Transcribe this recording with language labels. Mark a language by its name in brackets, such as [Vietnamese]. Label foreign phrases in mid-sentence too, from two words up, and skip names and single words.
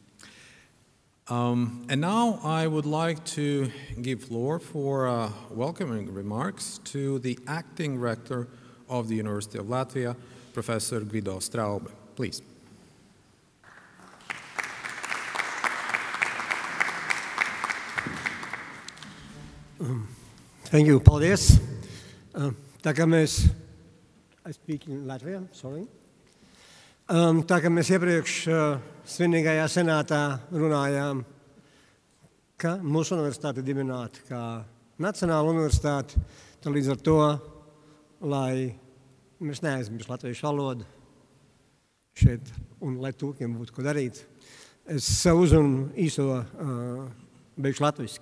[English] And now I would like to give floor for welcoming remarks to the acting rector of the University of Latvia, Professor Guido Straube. Please. Thank you, [Latvian] paldies. Tā kā mēs, [English] I speak in Latvia, sorry. [Latvian] Tā kā mēs iepriekš svinīgajā senātā runājām, ka mūsu universitāte dibināta kā nacionāla universitāte, tad līdz ar to, lai mēs neaizmirst latviešu valodu šeit, un lai tūkiem būtu ko darīt, es savu uzrunu īso beigšu latviski.